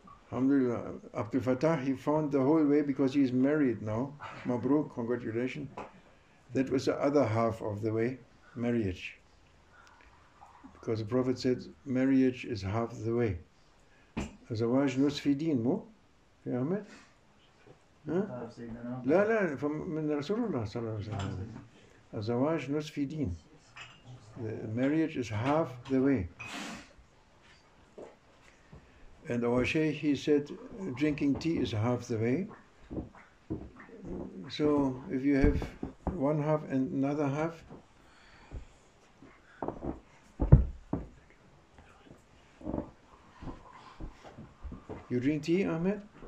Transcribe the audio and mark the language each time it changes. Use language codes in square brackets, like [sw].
[en] Alhamdulillah, Abdul Fattah, he found the whole way because he is married now. Mabruk, congratulations. That was the other half of the way, marriage. Because the Prophet said, marriage is half the way. [ar] الزواج نصف دين مو؟ يا أحمد؟ لا من رسول الله صلى الله عليه وسلم. الزواج نصف دين. [en] The marriage is half the way. And our sheikh, he said, drinking tea is half the way. So if you have one half and another half, you drink tea, Ahmed?